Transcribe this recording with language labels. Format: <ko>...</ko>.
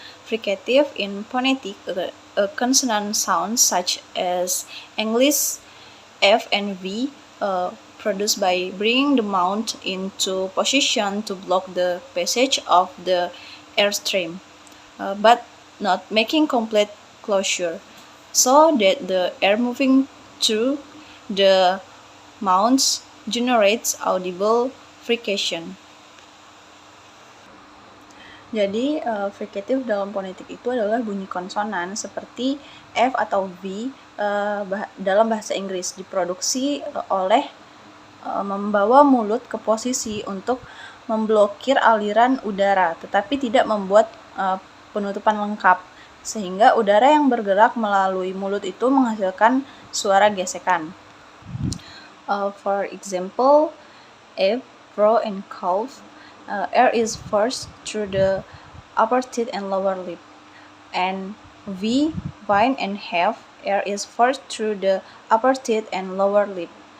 <en>Fricative in phonetic, a consonant sound such as English F and V produced by bringing the mouth into position to block the passage of the airstream, but not making complete closure, so that the air moving through the mouth generates audible frication.</en> <id>Jadi, fricative dalam fonetik itu adalah bunyi konsonan seperti F atau V dalam bahasa Inggris, diproduksi oleh membawa mulut ke posisi untuk memblokir aliran udara, tetapi tidak membuat penutupan lengkap, sehingga udara yang bergerak melalui mulut itu menghasilkan suara gesekan.</id> <en>For example, F, pro, and cough, air is forced through the upper teeth and lower lip, and V, vine, and have, air is forced through the upper teeth and lower lip.</en>